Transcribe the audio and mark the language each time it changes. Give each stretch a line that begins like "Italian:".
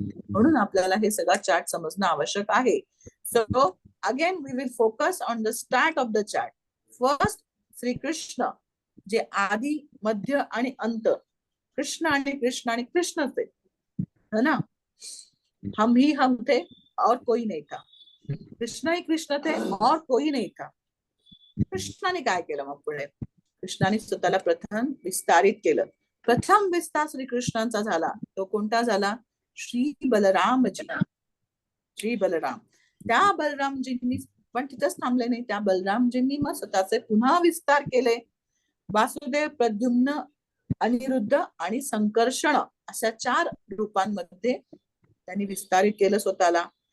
Marathi: म्हणून आपल्याला हे सगळं चार्ट समजणं आवश्यक आहे.
English: So again we will focus on the start of the chart.
Marathi: First Shrikrishna, जे आदि मध्य आणि अंत, कृष्ण आणि
Hindi: कृष्ण थे, है ना. हम ही हम थे और कोई नहीं था. कृष्ण ही कृष्ण थे और कोई नहीं था.
Marathi: कृष्णाने काय केलं मग पुढे, कृष्णाने स्वतःला प्रथम विस्तारित केलं. प्रथम विस्तार श्रीकृष्णांचा झाला तो कोणता झाला, श्री बलरामजी. श्री बलराम, त्या बलरामजींनी पण तिथंच थांबले नाही. त्या बलरामजींनी मग स्वतःचे पुन्हा विस्तार केले. वासुदेव, प्रद्युम्न, अनिरुद्ध आणि संकर्षण अशा 4 रूपांमध्ये त्यांनी विस्तारित केलं स्वतःला.